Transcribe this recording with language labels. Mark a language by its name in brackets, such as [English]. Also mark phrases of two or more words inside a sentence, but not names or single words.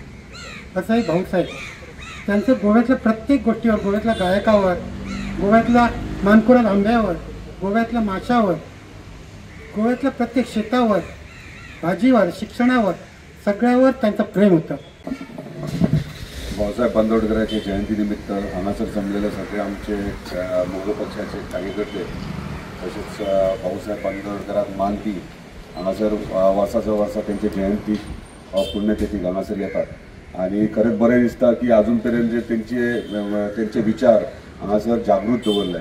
[Marathi] असंही भाऊसाहेब त्यांचं गोव्यातल्या प्रत्येक गोष्टीवर, गोव्यातल्या गायकावर, गोव्यातल्या मानकुराद आंब्यावर, गोव्यातल्या माशावर, गोव्यातल्या प्रत्येक शेतावर, भाजीवर, शिक्षणावर, सगळ्यावर त्यांचं प्रेम होतं. [Konkani] भाऊसाहेब बांदोडकरांच्या जयंतीनिमित्त हांगासर जमलेले सगळे आमचे मोग पक्षाचे कार्यकर्ते तसेच भाऊसाहेब बांदोडकरांक मानपी हांगासर वर्साच्या वर्सा त्यांची जयंती पुण्यतिथीक हांगासर येतात आणि खरेंच बरें दिसता की अजून पर्यंत जे त्यांचे विचार हांगासर जागृत दवरले.